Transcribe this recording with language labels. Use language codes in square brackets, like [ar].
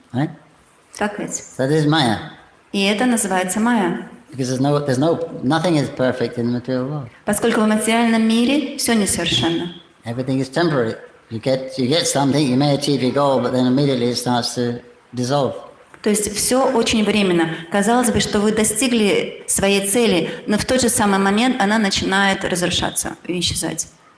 [en] Right? [ru] Так ведь? [en] So this is Maya. [ru] И это называется майя. [en] Because nothing is perfect in the material world. [ru] Поскольку в материальном мире все несовершенно. [en] Everything is temporary. You get something, you may achieve your goal, but then immediately it starts to dissolve. [ru] То есть все очень временно. Казалось бы, что вы достигли своей цели, но в тот же самый момент она начинает разрушаться и исчезать.